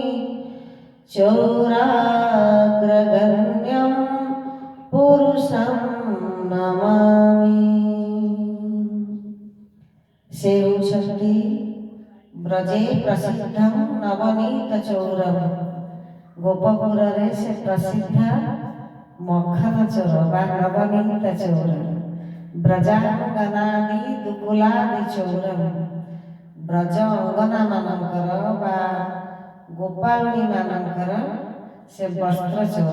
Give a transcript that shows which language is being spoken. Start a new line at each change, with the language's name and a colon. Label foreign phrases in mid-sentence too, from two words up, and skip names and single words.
Sanskrit: चोराग्रगण्यं पुरुषं नमामि।
Odia: ସେ ହେଉଛନ୍ତି
Sanskrit: ब्रजे प्रसिद्धं नवनीतचोरं।
Odia: ଗୋପପୁରେ ସେ ପ୍ରସିଦ୍ଧ ମଖନ ଚୋର ବା ନବନୀତ ଚୋର।
Sanskrit: ब्रजांगनादि दुकुलादि चोरं।
Odia: ବ୍ରଜ ଅଙ୍ଗନା ମାନଙ୍କର ବା ଗୋପାଳୀ ମାନଙ୍କର ସେ ବସ୍ତ୍ର ଚୋର।